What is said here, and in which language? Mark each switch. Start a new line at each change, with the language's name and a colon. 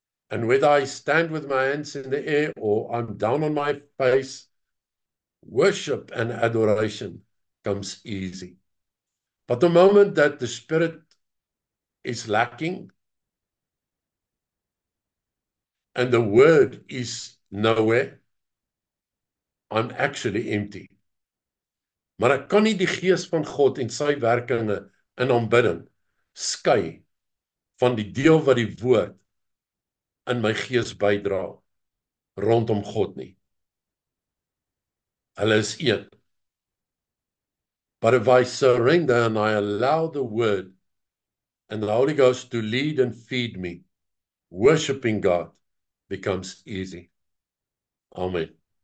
English: And whether I stand with my hands in the air or I'm down on my face, worship and adoration comes easy. But the moment that the spirit is lacking and the word is nowhere, I'm actually empty.
Afrikaans: Maar ek kan nie die gees van God en sy werkinge in aanbidding skei van die deel wat die woord in my gees bydra rondom God nie. Hulle is een.
English: But if I surrender and I allow the word and the Holy Ghost to lead and feed me, worshiping God becomes easy. Amen.